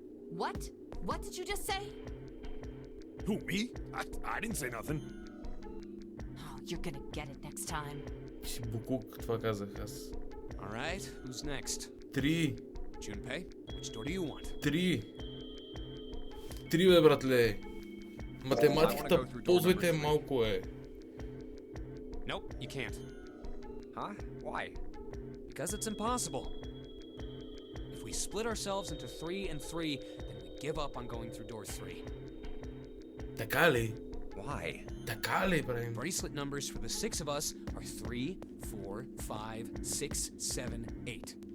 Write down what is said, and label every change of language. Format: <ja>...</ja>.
<en>What? What did you just say? Who, me? I didn't say nothing. Oh, you're gonna get it next time.</en> <bg>Си букук, това казах аз.</bg> <en>Alright, who's next? 3. Junpei, which door do you want?</en> <bg>3. 3, бе, братле. Математиката ползвайте малко, е.</bg> <en>Nope, you can't. Huh? Why? Because it's impossible. If we split ourselves into 3 and 3, then we give up on going through door 3.</en> <bg>Така ли?</bg> <en>Why?</en> <bg>Така ли правим?</bg> <en>Bracelet numbers for the 6 of us are 3, 4, 5, 6, 7, 8.</en>